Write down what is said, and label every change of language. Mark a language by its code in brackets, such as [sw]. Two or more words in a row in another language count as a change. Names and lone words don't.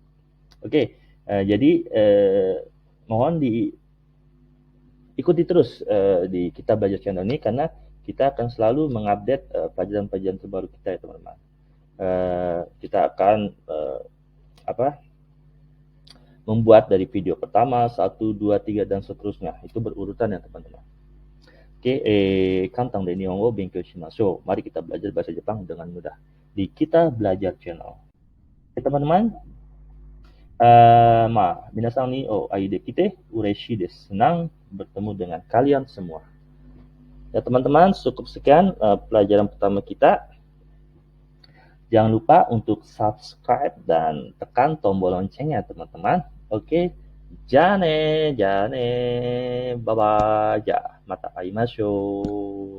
[id] Oke, jadi mohon diikuti terus di Kita Belajar Channel ini karena kita akan selalu mengupdate pelajaran-pelajaran terbaru kita ya teman-teman. Kita akan membuat dari video pertama, 1, 2, 3 dan seterusnya. Itu berurutan ya teman-teman. [ja] Oke, 簡単で日本語勉強しましょう. [id] Mari kita belajar bahasa Jepang dengan mudah di Kita Belajar Channel. Oke, teman-teman. [ja] 皆さんにお会いできて嬉しいです. [id] Senang bertemu dengan kalian semua. Ya teman-teman, cukup sekian pelajaran pertama kita. Jangan lupa untuk subscribe dan tekan tombol loncengnya teman-teman. [ja] Oke, jane, bye-bye, また会いましょう.